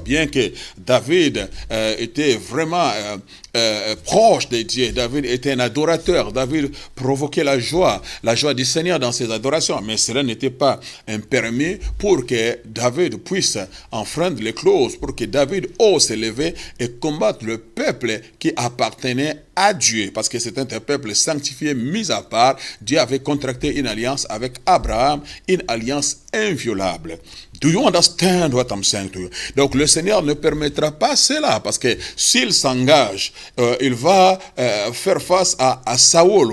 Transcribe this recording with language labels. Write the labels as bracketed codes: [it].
[fr] Bien que David était vraiment proche de Dieu, David était un adorateur, David provoquait la joie du Seigneur dans ses adorations, mais cela n'était pas un permis pour que David puisse enfreindre les clauses, pour que David ose se lever et combattre le peuple qui appartenait à Dieu, parce que c'était un peuple sanctifié, mis à part. Dieu avait contracté une alliance avec Abraham, une alliance inviolable. [en] Do you understand what I'm saying to you? [fr] Donc le Seigneur ne permettra pas cela, parce que s'il s'engage, il va faire face à Saoul.